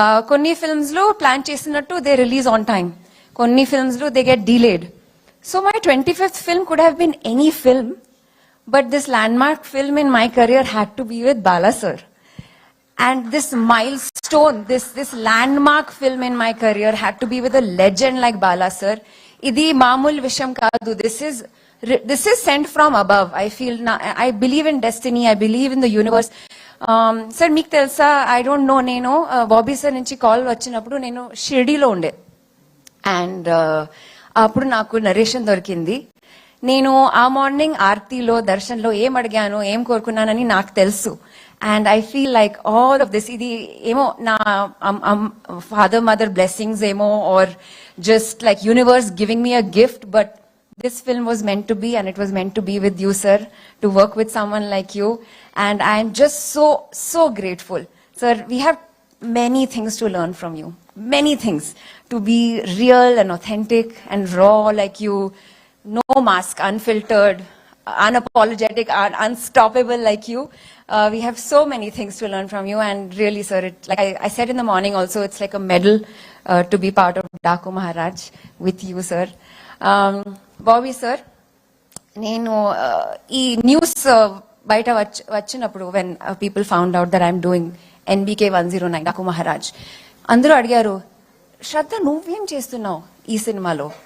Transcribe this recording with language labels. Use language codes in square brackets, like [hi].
[en] కొన్ని ఫిల్మ్స్ లో ప్లాన్ చేసినట్టు దే రిలీజ్ ఆన్ టైమ్, కొన్ని ఫిల్మ్స్ లో they get delayed. So my 25th film could have been any film, but this landmark film in my career had to be with Bala sir. And this milestone, this landmark film in my career had to be with a legend like Bala sir. [te] Idi maamul visham kaadu. [en] This is sent from above. I feel I believe in destiny. I believe in the universe. [te] Sir, meek telsa, [en] I don't know [te] nenu Bobby sir nunchi call vachinappudu nenu Shirdi lo unde, and appudu naaku narration dorikindi. నేను ఆ morning ఆర్తిలో దర్శన్లో ఏం అడిగాను, ఏం కోరుకున్నానని నాకు తెలుసు. [en] and I feel like all of this [te] ఇది ఏమో నా ఫాదర్ మదర్ బ్లెస్సింగ్స్ ఏమో, [en] Or just like universe giving me a gift. But this film was meant to be, and it was meant to be with you, sir, to work with someone like you. And I am just so grateful. Sir, we have many things to learn from you. Many things. To be real and authentic and raw like you. No mask, unfiltered, unapologetic, unstoppable like you. We have so many things to learn from you. And really, sir, like I said in the morning also, it's like a medal to be part of Daku Maharaj with you, sir. [te] Bobby sir, నేను ఈ news బయట వచ్చినప్పుడు [en] when people found out that I'm doing [te] NBK 109 Daaku Maharaj, అందరూ అడిగారు, శ్రద్ధ నువ్వేం చేస్తున్నావు ఈ సినిమాలో?